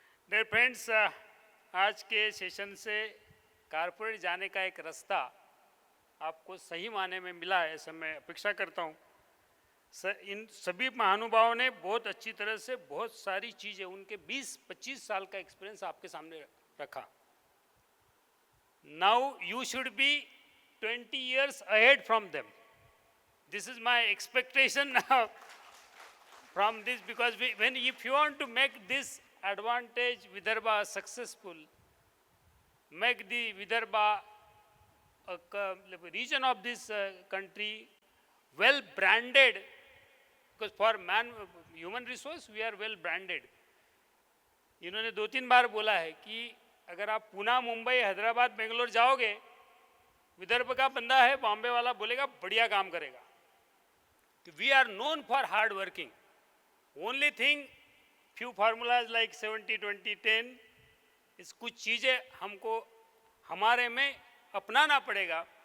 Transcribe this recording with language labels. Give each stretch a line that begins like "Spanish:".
Hindi: Dear friends, आज के session से कारपोरेट जाने का एक रास्ता आपको सही माने में मिला है, ऐसा मैं अपेक्षा करता हूँ. इन सभी महानुभावों ने बहुत अच्छी तरह से बहुत सारी चीज़ें, उनके 20-25 साल का एक्सपीरियंस आपके सामने रखा.
English: Now you should be 20 years ahead from them. This is my expectation from this, because if you want to make this advantage Vidarbha successful, make the Vidarbha region of this country well branded, because for human resource we are well branded.
Hindi: इन्होंने 2-3 बार बोला है कि अगर आप पुणे, मुंबई, हैदराबाद, बेंगलोर जाओगे, विदर्भ का बंदा है, बॉम्बे वाला बोलेगा बढ़िया काम करेगा.
English: We are known for hard working. Only thing, few formulas like 70-20-10,
Hindi: इस कुछ चीज़ें हमको हमारे में अपनाना पड़ेगा.